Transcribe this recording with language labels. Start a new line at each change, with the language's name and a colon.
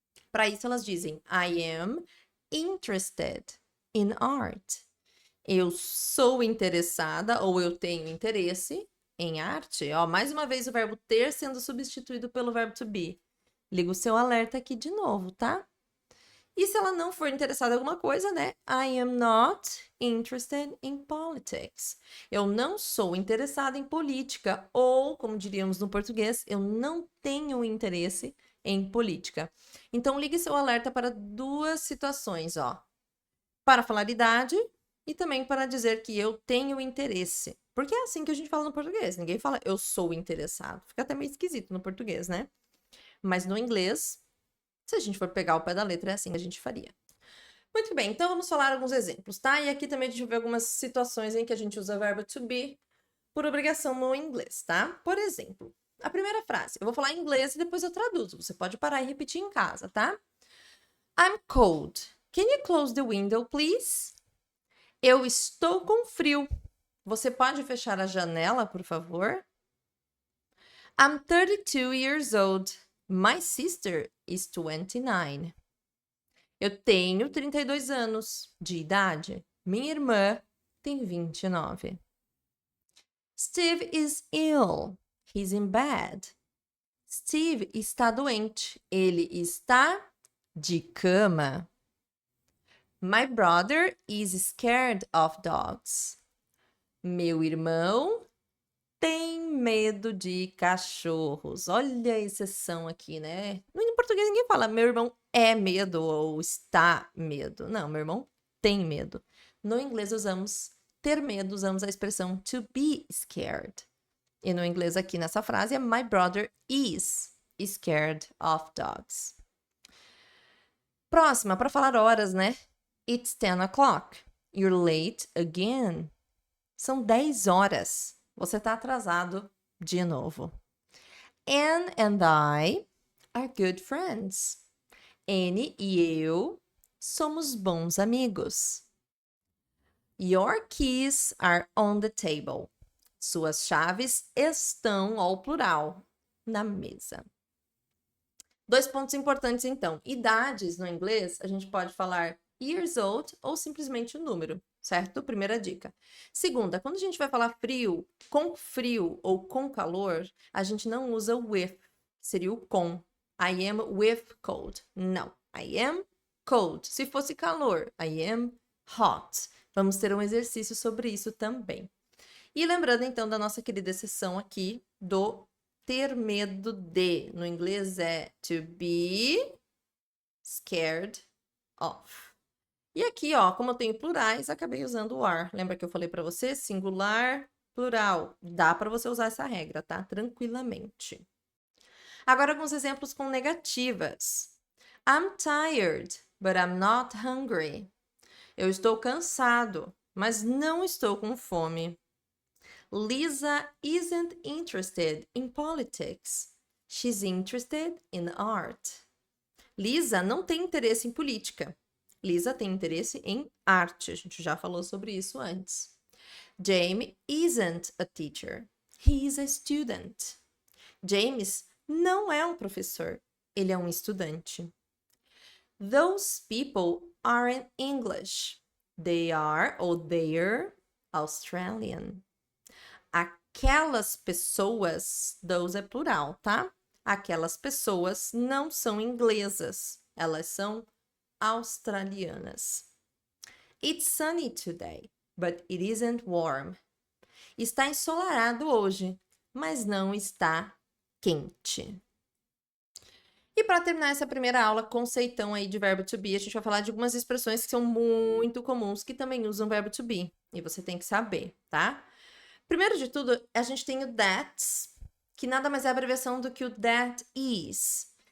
Portuguese: Para isso, elas dizem,
English: I am interested in art.
Portuguese: Eu sou interessada ou eu tenho interesse em arte. Ó, mais uma vez o verbo ter sendo substituído pelo verbo to be. Liga o seu alerta aqui de novo, tá? E se ela não for interessada em alguma coisa, né? I am not interested in politics. Eu não sou interessada em política. Ou, como diríamos no português, eu não tenho interesse em política. Então, ligue seu alerta para duas situações, ó. Para falar idade e também para dizer que eu tenho interesse. Porque é assim que a gente fala no português. Ninguém fala eu sou interessado. Fica até meio esquisito no português, né? Mas no inglês, se a gente for pegar o pé da letra, é assim que a gente faria. Muito bem, então vamos falar alguns exemplos, tá? E aqui também a gente vai ver algumas situações em que a gente usa o verbo to be por obrigação no inglês, tá? Por exemplo, a primeira frase. Eu vou falar em inglês e depois eu traduzo. Você pode parar e repetir em casa, tá?
English: I'm cold. Can you close the window, please?
Portuguese: Eu estou com frio. Você pode fechar a janela, por favor?
English: I'm 32 years old. My sister is 29.
Portuguese: Eu tenho 32 anos de idade. Minha irmã tem 29.
English: Steve is ill. He's in bed.
Portuguese: Steve está doente. Ele está de cama.
English: My brother is scared of dogs.
Portuguese: Meu irmão tem medo de cachorros. Olha a exceção aqui, né? Em português ninguém fala meu irmão é medo ou está medo. Não, meu irmão tem medo. No inglês usamos ter medo, usamos a expressão to be scared. E no inglês aqui nessa frase é
English: my brother is scared of dogs.
Portuguese: Próxima, para falar horas, né?
English: It's 10 o'clock. You're late again.
Portuguese: São 10 horas. Você está atrasado de novo.
English: Anne and I are good friends.
Portuguese: Anne e eu somos bons amigos.
English: Your keys are on the table.
Portuguese: Suas chaves estão, ao plural, na mesa. 2 pontos importantes, então. Idades, no inglês, a gente pode falar years old ou simplesmente o número, certo? Primeira dica. Segunda, quando a gente vai falar frio ou com calor, a gente não usa with, seria o com.
English: I am with cold.
Portuguese: Não.
English: I am cold.
Portuguese: Se fosse calor,
English: I am hot.
Portuguese: Vamos ter um exercício sobre isso também. E lembrando, então, da nossa querida sessão aqui do ter medo de. No inglês é to be scared of. E aqui, ó, como eu tenho plurais, acabei usando o are. Lembra que eu falei para você? Singular, plural. Dá para você usar essa regra, tá? Tranquilamente. Agora, alguns exemplos com negativas.
English: I'm tired, but I'm not hungry.
Portuguese: Eu estou cansado, mas não estou com fome.
English: Lisa isn't interested in politics. She's interested in art.
Portuguese: Lisa não tem interesse em política. Lisa tem interesse em arte. A gente já falou sobre isso antes.
English: James isn't a teacher. He is a student.
Portuguese: James não é um professor. Ele é um estudante.
English: Those people aren't English. They are or they're Australian.
Portuguese: Aquelas pessoas, those é plural, tá? Aquelas pessoas não são inglesas. Elas são australianas.
English: It's sunny today, but it isn't warm.
Portuguese: Está ensolarado hoje, mas não está quente. E para terminar essa primeira aula, conceitão aí de verbo to be, a gente vai falar de algumas expressões que são muito comuns, que também usam verbo to be. E você tem que saber, tá? Primeiro de tudo, a gente tem o that, que nada mais é a abreviação do que o that is.